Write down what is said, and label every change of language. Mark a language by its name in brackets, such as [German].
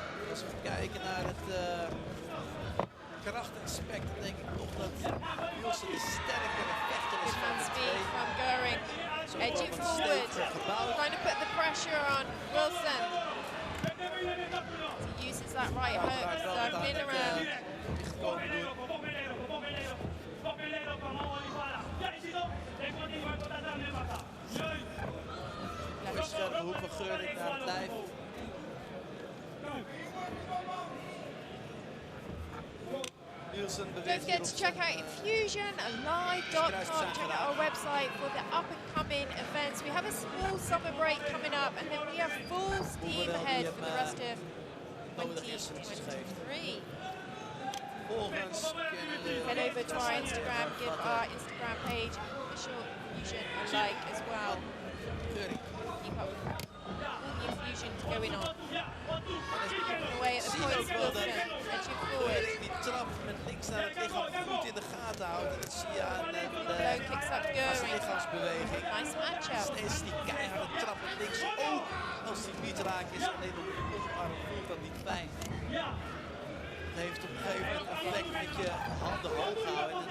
[Dutch] Als we kijken naar het krachtaspect, dan denk ik toch dat Wilson de sterkere vechter is van de [English] Speed [Dutch] twee. [English] from Goering. Edging forward. Trying to put the pressure on Wilson. He uses that right hook. Circling around. [Dutch] Mooie scherpe hoek van Geurink naar het lijf. [English] Don't forget to check out infusionalive.com. Check out our website for the up and coming events. We have a small summer break coming up, and then we have full steam ahead for the rest of 2023. Head over to our Instagram, give our Instagram page official infusion a like as well. Keep up with all the infusions going on. Away at the points, Wilson, edging forward. [Dutch] Die trap met links naar het lichaam goed in de gaten houden. Dat zie je aan [English] Low kicks up Goering. [Dutch] lichaamsbeweging. [English] Nice matchup. [Dutch] Steeds die keiharde trap met links. Ook als die niet raak is, alleen op de onderarm voelt dat niet fijn. Het heeft op een gegeven moment effect met je handen hoog houden.